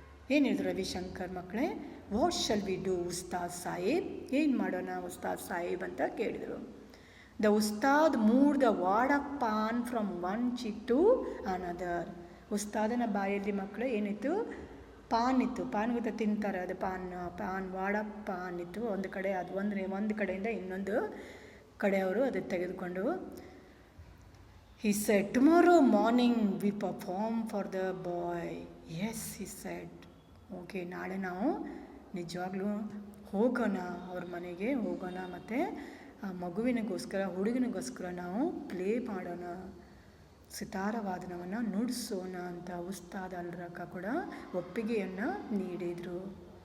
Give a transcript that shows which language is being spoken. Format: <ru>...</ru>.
<kn>ಏನು ಹೇಳಿದ್ರು ರವಿಶಂಕರ್ ಮಕ್ಕಳೇ?</kn> <en>What shall we do ಉಸ್ತಾದ್ ಸಾಹೇಬ್?</en> <kn>ಏನು ಮಾಡೋಣ ಉಸ್ತಾದ್ ಸಾಹೇಬ್ ಅಂತ ಕೇಳಿದರು.</kn> <en>The ustad moved the wad of paan from one cheek to another.</en> <kn>ಉಸ್ತಾದನ ಬಾಯಲ್ಲಿ ಮಕ್ಕಳು ಏನಿತ್ತು? ಪಾನ್ ಇತ್ತು. ಪಾನ್ ಗೊತ್ತಾ, ತಿಂತಾರೆ ಅದು, ಪಾನ್ ವಾಡ ಪಾನ್ ಇತ್ತು ಒಂದು ಕಡೆ. ಅದು ಒಂದು ಕಡೆಯಿಂದ ಇನ್ನೊಂದು ಕಡೆ ಅವರು ಅದು ತೆಗೆದುಕೊಂಡು,</kn> <en>he said, tomorrow morning we perform for the boy. Yes, he said.</en> <kn>Okay, ನಾಳೆ ನಾವು ನಿಜವಾಗ್ಲೂ ಹೋಗೋಣ, ಅವ್ರ ಮನೆಗೆ ಹೋಗೋಣ, ಮತ್ತು ಆ ಮಗುವಿನಿಗೋಸ್ಕರ, ಹುಡುಗನಿಗೋಸ್ಕರ ನಾವು ಪ್ಲೇ ಮಾಡೋಣ, ಸಿತಾರವಾದನವನ್ನು ನುಡಿಸೋಣ ಅಂತ ಉಸ್ತಾದ್ ಅಲ್ರಕ ಕೂಡ ಒಪ್ಪಿಗೆಯನ್ನು ನೀಡಿದರು.</kn>